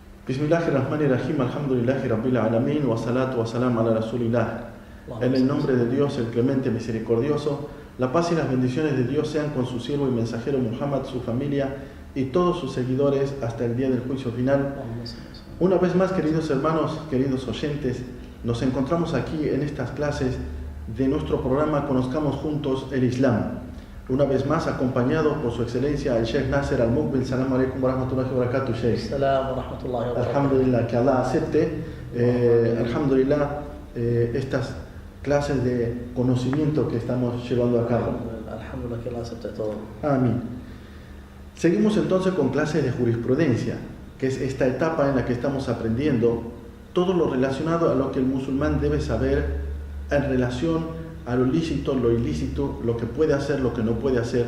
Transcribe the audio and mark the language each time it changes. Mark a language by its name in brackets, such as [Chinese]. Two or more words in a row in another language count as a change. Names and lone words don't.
[Arabic] بسم الله الرحمن الرحيم، الحمد لله رب العالمين، والصلاة والسلام على رسول الله. [Spanish] En el nombre de Dios, el clemente misericordioso, la paz y las bendiciones de Dios sean con su siervo y mensajero Muhammad, su familia y todos sus seguidores hasta el día del juicio final. Una vez más, queridos hermanos, queridos oyentes, nos encontramos aquí en estas clases de nuestro programa Conozcamos Juntos el Islam. Una vez más, acompañado por su excelencia el Sheikh Nasser Al-Muqbil. [Arabic] السلام عليكم ورحمة الله وبركاته، شيخ. السلام ورحمة الله وبركاته. [Spanish] Alhamdulillah, que Allah acepte. Alhamdulillah, estas clases de conocimiento que estamos llevando a cabo. Alhamdulillah, que Allah acepte todo. Amén. Seguimos entonces con clases de jurisprudencia, que es esta etapa en la que estamos aprendiendo todo lo relacionado a lo que el musulmán debe saber en relación a lo lícito, lo ilícito, lo que puede hacer, lo que no puede hacer.